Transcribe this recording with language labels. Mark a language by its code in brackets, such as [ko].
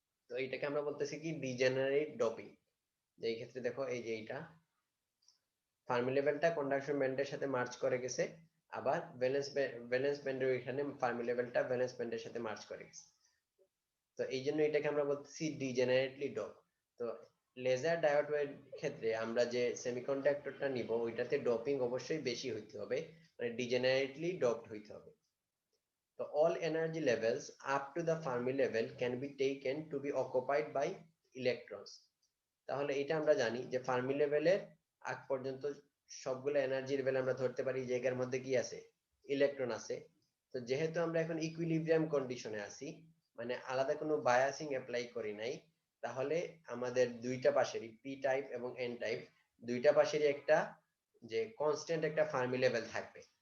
[bn] তো এইটাকে আমরা বলতেছি কি ডিজেনারেট ডোপিং। যে এই ক্ষেত্রে দেখো এই যে এইটা ফার্মি লেভেলটা কন্ডাকশন ব্যান্ডের সাথে মার্চ করে গেছে, আবার ভ্যালেন্স ব্যান্ডের এখানে ফার্মি লেভেলটা ভ্যালেন্স ব্যান্ডের সাথে মার্চ করে গেছে। তো এই জন্য এটাকে আমরা বলতেছি ডিজেনারেটলি ডোপ। তো লেজার ডায়োডের ক্ষেত্রে আমরা যে সেমিকন্ডাক্টরটা নিব ওইটাতে ডোপিং অবশ্যই বেশি হইতে হবে, মানে ডিজেনারেটলি ডোপড হইতে হবে। তো [en] all energy levels up to the Fermi level can be taken to be occupied by electrons। [bn] তাহলে এটা আমরা জানি যে ফার্মি লেভেলের আগ পর্যন্ত সবগুলো এনার্জি লেভেল আমরা ধরতে পারি যে এর মধ্যে কি আছে, ইলেকট্রন আছে। তো যেহেতু আমরা এখন ইকুইলিব্রিয়াম কন্ডিশনে আছি, মানে আলাদা কোনো বায়াসিং অ্যাপ্লাই করি নাই, তাহলে আমাদের দুইটা পাশেরই পি টাইপ এবং এন টাইপ দুইটা পাশেরই একটা যে কনস্ট্যান্ট একটা ফার্মি লেভেল থাকবে।